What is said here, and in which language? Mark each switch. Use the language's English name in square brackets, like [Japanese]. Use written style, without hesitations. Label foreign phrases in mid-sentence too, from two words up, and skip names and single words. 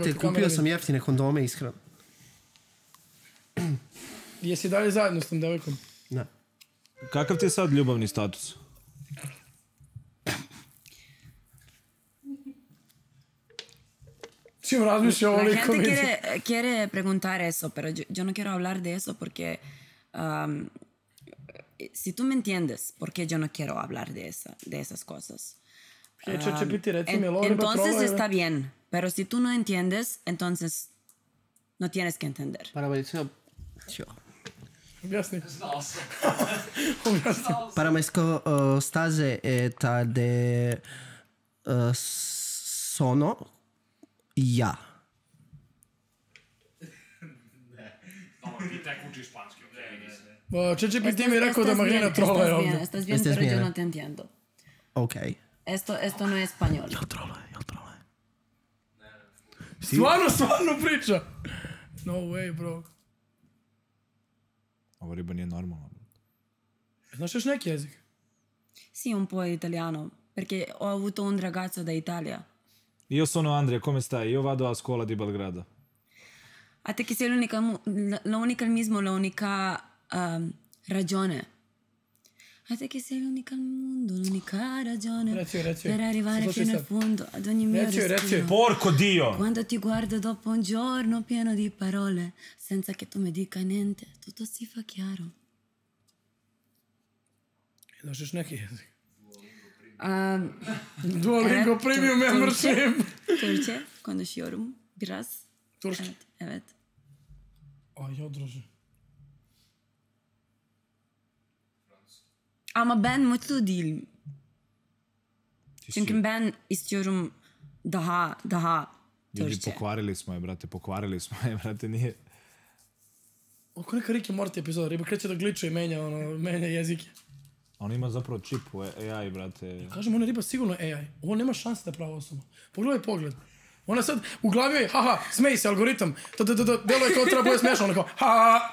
[Serbian] Brate, kupio sam jeftine kondome, iskreno. Jesi dalje zajedno s tom devojkom? Ne. Kakav ti je sad ljubavni status? Čim razmišlja [Spanish] La [Serbian] ovoliko [Spanish] gente quiere preguntar eso, pero yo no quiero hablar de eso porque si tú me entiendes por qué yo no quiero hablar de esas cosas. [Serbian] Će biti, recimo, je Lori [Spanish] Entonces está bien, pero si tú no entiendes, entonces no tienes que entender. [Serbian] Objasni. Znao sam. Para me stase ta de sono ja. Dobro, ti tek uči španski, okej, nisam. Čeče ti mi rekao da Marina trola je ovdje. [Spanish] Estás bien, pero yo no te entiendo. Ok. Esto no es español. [Serbian] Jel trola je? Stvarno priča. [English] No way, bro. [Serbian] Ovo riba nije normalno. Znaš još neki jezik? [Italian] Sì, un po' italiano, perché ho avuto un ragazzo da Italia. Io sono Andrea, come stai? Io vado a scuola di Belgrado. A te che sei l'unica al mismo, l'unica ragione. A te che sei l'unica al mondo, l'unica ragione. [Serbian] Reci. [Italian] Per arrivare fino al fondo, ad ogni mio respiro. Porco Dio! Quando ti guardo dopo un giorno pieno di parole, senza che tu mi dica niente, tutto si fa chiaro. [Serbian] Znaš još neki jezik? [English] Duolingo Premium Membership. [Turkish] Türkçe konuşuyorum biraz. Turşu. Evet. [Serbian] Ay ya druže. [Turkish] Ama ben mutlu değilim. Çünkü ben istiyorum daha [Serbian] Ljudi, [Turkish] Türkçe. [Serbian] pokvarili smo je, brate, nije... Oko neka Rick and Morty epizoda, riba kreće da gliče i menja jezike. On ima zapravo čip u AI, brate. Kažem, ona riba sigurno AI. Ovo nema šanse da je prava osoba. Pogledaj pogled. Ona sad u glavi je, haha, smeji se, algoritam. Delo je kao treba bude smiješno, ona kao, haha.